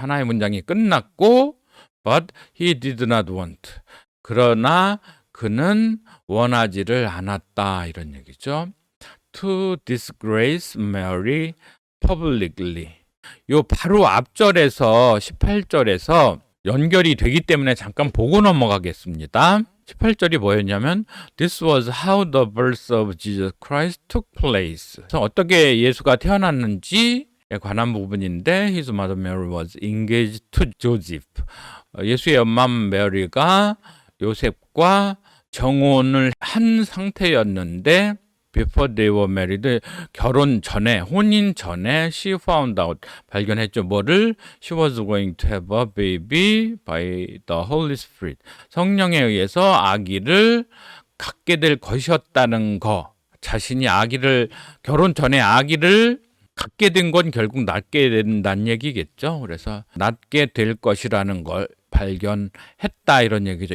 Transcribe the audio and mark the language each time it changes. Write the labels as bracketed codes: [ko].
[ko] 하나의 문장이 끝났고 [en] but he did not want. [ko] 그러나 그는 원하지를 않았다, 이런 얘기죠. [en] To disgrace Mary publicly. [ko] 요 바로 앞절에서 18절에서 연결이 되기 때문에 잠깐 보고 넘어가겠습니다. 18절이 뭐였냐면 [en] This was how the birth of Jesus Christ took place. [ko] 그래서 어떻게 예수가 태어났는지에 관한 부분인데 [en] His mother Mary was engaged to Joseph. [ko] 예수의 엄마 메리가 요셉과 정혼을 한 상태였는데 [en] Before they were married, [ko] 결혼 전에, 혼인 전에 [en] she found out, [ko] 발견했죠. 뭐를? [en] She was going to have a baby by the Holy Spirit. [ko] 성령에 의해서 아기를 갖게 될 것이었다는 거. 자신이 결혼 전에 아기를 갖게 된 건 결국 낳게 된다는 얘기겠죠. 그래서 낳게 될 것이라는 걸 발견했다, 이런 얘기죠.